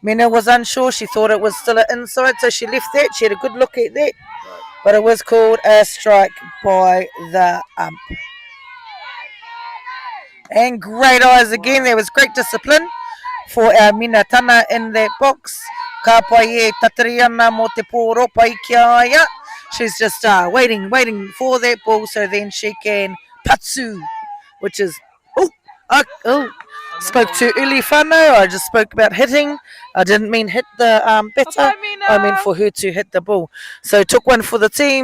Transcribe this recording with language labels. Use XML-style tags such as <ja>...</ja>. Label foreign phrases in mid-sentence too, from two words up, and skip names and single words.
<en>Mina was unsure. She thought it was still an inside, so she left that. She had a good look at that. But it was called a strike by the ump. And great eyes again. There was great discipline for our Minatana in that box.</en> <mi>Ka pai e tatari ana mo te pōro pai ki aia.</mi> <en>She's just waiting for that ball so then she can patsu, which is spoke too early, whānau. I just spoke about hitting. I didn't mean hit the batter. I meant for her to hit the ball. So took one for the team.</en>